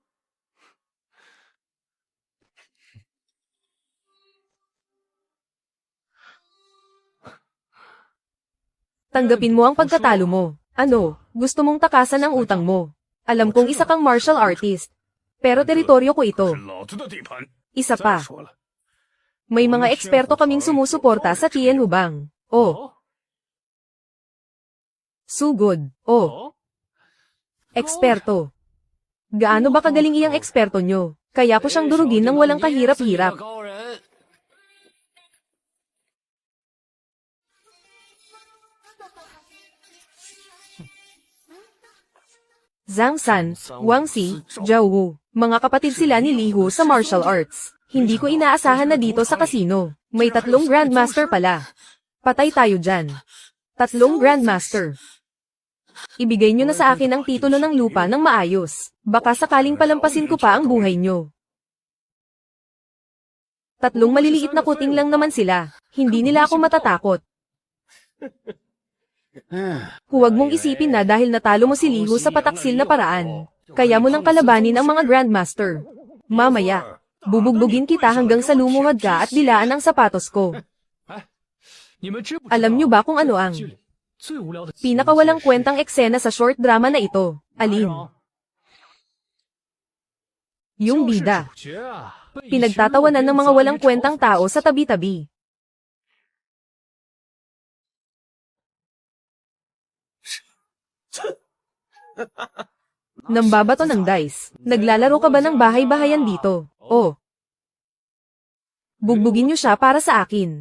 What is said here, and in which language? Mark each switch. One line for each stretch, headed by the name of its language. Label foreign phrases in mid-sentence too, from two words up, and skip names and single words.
Filipino: Tanggapin mo ang pagkatalo mo. Ano, gusto mong takasan ang utang mo. Alam kong isa kang
English: martial artist.
Filipino: Pero teritoryo ko ito.
Chinese: 老子的地盘。
Filipino: Isa
Chinese: 再
Filipino: pa.
Chinese: 说了，
Filipino: May mga eksperto kaming sumusuporta sa Tien Hubang. Oh, sugod. Oh, eksperto. Gaano ba kagaling iyang eksperto nyo? Kaya ko siyang durugin ng walang kahirap-hirap.
Chinese: 高人。 Zhang San, Wang Si, Zhao Wu.
Filipino: Mga kapatid sila ni Li Hu sa
English: martial arts.
Filipino: Hindi ko inaasahan na dito sa casino. May 3 Grandmaster pala. Patay tayo dyan. 3 Grandmaster. Ibigay nyo na sa akin ang titulo ng lupa ng maayos. Baka sakaling palampasin ko pa ang buhay nyo. 3 maliliit na kuting lang naman sila. Hindi nila ako matatakot. Huwag mong isipin na dahil natalo mo si Li Hu sa pataksil na paraan. Kaya mo nang kalabanin ang mga Grandmaster. Mamaya, bubugbugin kita hanggang sa lumuhad ka at dilaan ang sapatos ko.
Chinese: 你们知不知道
Filipino: Alam nyo ba kung ano ang
Chinese: 剧里最无聊的
Filipino: pinakawalang kwentang eksena sa
English: short drama
Filipino: na ito? Alin? Yung
Chinese: 就是
Filipino: bida.
Chinese: 主角啊，被一群
Filipino: Pinagtatawanan ng mga walang kwentang tao sa tabi-tabi. Nambabato ng dice. Naglalaro ka ba ng bahay-bahayan dito? Oh. Bugbugin niyo siya para sa akin.